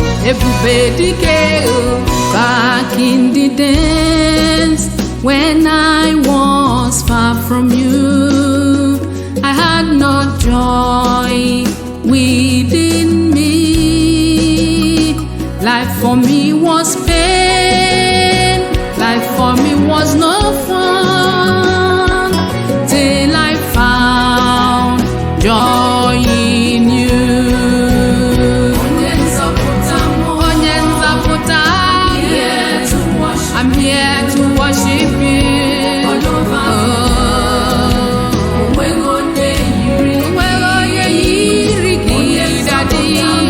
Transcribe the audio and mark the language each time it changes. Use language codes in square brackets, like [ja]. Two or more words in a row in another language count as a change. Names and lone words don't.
[ig] Ebube dike o, [en] back in the days when I was far from you, I had no joy within me. Life for me was pain, life for me was no fun, till I found joy in you. [ig] Onye nzọpụta m, onye nzọpụta m, [en] I'm here to worship you. Oh. [ig] Onweghị onye yiri gị, daddy. Oh.